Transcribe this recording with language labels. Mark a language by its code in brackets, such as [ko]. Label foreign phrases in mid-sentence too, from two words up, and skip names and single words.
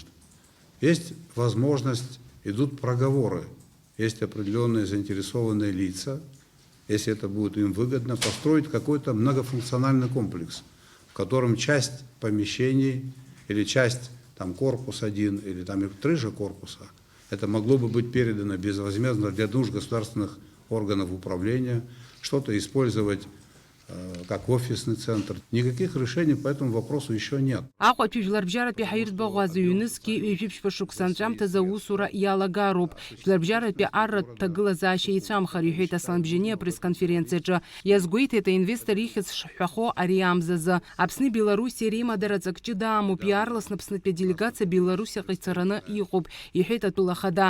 [ru] Есть возможность, идут проговоры, есть определенные заинтересованные лица, если это будет им выгодно, построить какой-то многофункциональный комплекс, в котором часть помещений или часть там, корпус 1 или там 3 же корпуса, это могло бы быть передано безвозмездно для нужд государственных органов управления, что-то использовать как офисный центр. Никаких решений по этому вопросу еще нет. [ab] Аҟәатәи жәларбжьаратәи ҳаиртәбаӷәаза ҩнызқьи ҩажәиԥшьба шықәсанҵәамҭазы аусура иалагароуп. Жәларбжьаратәи арратә ҭагылазаашьа еицәамхар, иҳәеит Асланбжьани апресс-конференциаҿы. Иазгәеиҭеит аинвестор ихьӡ шҳәахо ари амзазы. Аԥсни Белоруссиа реимадара ҵак ҷыда амоуп. Иаарласны Аԥснытәи аделегациа Белоруссиаҟа ицараны иҟоуп, иҳәеит атәыла хада.